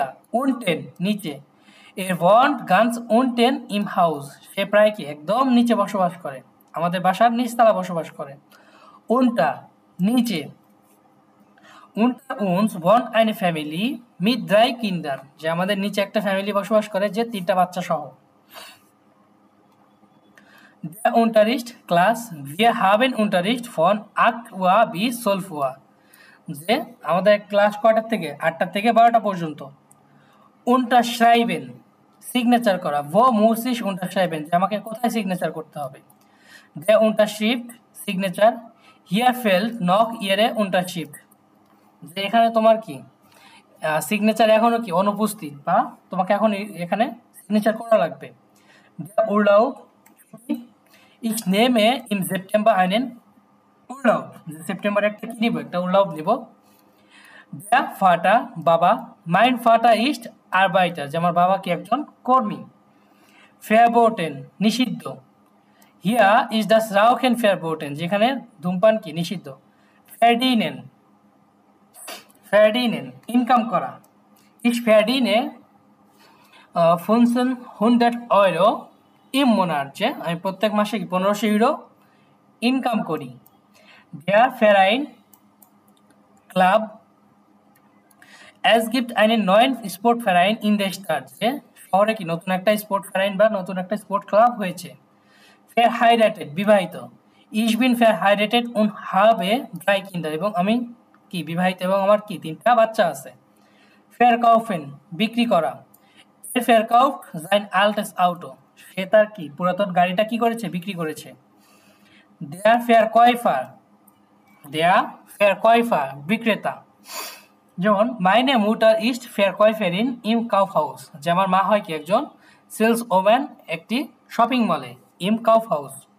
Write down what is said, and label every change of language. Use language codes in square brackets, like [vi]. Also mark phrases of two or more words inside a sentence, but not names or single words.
[bn] উনটেন নিচে, [de] Er wohnt ganz unten im Haus, [bn] সে প্রায় কি একদম নিচে বসবাস করে, আমাদের বাসার নিচতলা বসবাস করে। উনটা নিচে, [de] Unter uns wohnt eine Familie mit drei Kindern, [bn] যে আমাদের নিচে একটা ফ্যামিলি বসবাস করে, যে 3টা বাচ্চা সহ। [de] Der Unterricht ক্লাস, wir haben Unterricht von 8 Uhr bis 12 Uhr, [bn] যে আমাদের ক্লাস কয়টার থেকে, 8টা থেকে 12টা পর্যন্ত। Unterschreiben সিগনেচার করা। [de] wo muss ich unterschreiben, [bn] যে আমাকে কোথায় সিগনেচার করতে হবে। [de] Der Unterschrift সিগনেচার। hier fehlt noch ihre Unterschrift, [bn] যে এখানে তোমার কি সিগনেচার এখনো কি অনুপস্থিত, বা তোমাকে এখন এখানে সিগনেচার করা লাগবে। [de] Der Urlaub, ich nehme im September einen Urlaub, [bn] সেপ্টেম্বরে একটা কি নিব, একটা উর্লাউব নিব। [de] Der Vater বাবা, mein Vater ist Arbeiter, [bn] যে আমার বাবা কি একজন কর্মী। [de] Verboten নিষিদ্ধ। Hier ist das Rauchen verboten, [bn] যেখানে ধূমপান কি নিষিদ্ধ। Verdienen ইনকাম করা। [de] Ich verdiene 1500 Euro im Monat, [bn] যে আমি প্রত্যেক মাসে 1500 ইউরো ইনকাম করি। [de] Der Verein ক্লাব, es gibt einen neuen Sportverein in der Stadt, [bn] যে শহরে কি নতুন একটা স্পোর্ট ভেরাইন বা নতুন একটা স্পোর্ট ক্লাব হয়েছে। [de] verheiratet বিবাহিত। ich bin verheiratet und habe 3 Kinder, [bn] এবং আমি কি বিবাহিত এবং আমার কি 3টা বাচ্চা আছে। [de] verkaufen বিক্রি করা। er verkauft sein altes Auto, [bn] সে তার কি পুরাতন গাড়িটা কি করেছে, বিক্রি করেছে। [de] der Verkäufer বিক্রেতা। [bn] যেমন [de] Meine Mutter ist Verkäuferin im Kaufhaus, [bn] যে আমার মা হয় কি একজন [en] sales woman [bn] একটি শপিং মলে, [de] im Kaufhaus.